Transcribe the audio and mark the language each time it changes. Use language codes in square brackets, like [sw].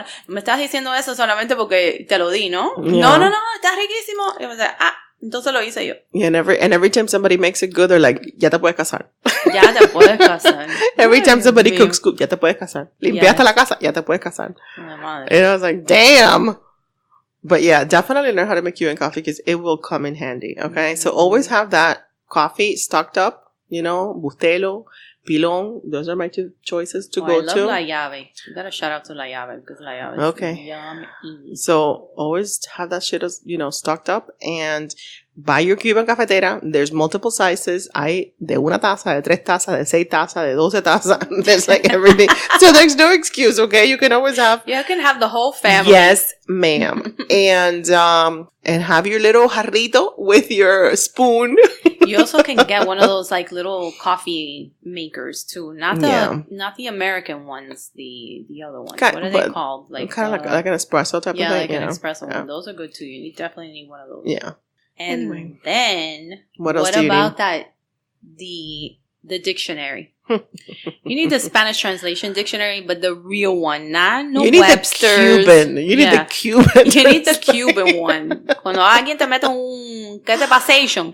[es] Me estás diciendo eso solamente porque te lo di, ¿no? [en] Yeah. [es] No, está riquísimo. Y [en] I was like, [es] entonces lo hice yo. [en] Yeah, and every time somebody makes it good, they're like, [es] ya te puedes casar. Ya te puedes casar. [en] Every time somebody cooks good, [es] ya te puedes casar. Limpiaste la casa, ya te puedes casar. [en] And I was like, damn. But yeah, definitely learn how to make Cuban coffee because it will come in handy, okay? Mm-hmm. So always have that coffee stocked up, Bustelo, Pilon. Those are my two choices to go to. I love La Llave. You got to shout out to La Llave because La Llave is yummy. So always have that shit, stocked up and buy your Cuban cafetera. There's multiple sizes. [es] Hay de una taza, de 3 tazas, de 6 tazas, de 12 tazas. [en] There's like everything. So there's no excuse, okay? You can always have. You can have the whole family. Yes, ma'am. And have your little jarrito with your spoon. You also can get one of those like little coffee makers too. Not the American ones, the other ones. What are they called? Like kind of like an espresso type of thing. Yeah, like an espresso one. Those are good too. You definitely need one of those. Yeah. And then what else about that the dictionary? You need the Spanish translation dictionary, but the real one, not Webster's. You need the Cuban. You need the Cuban one. [es] Cuando alguien te mete ¿qué es passation?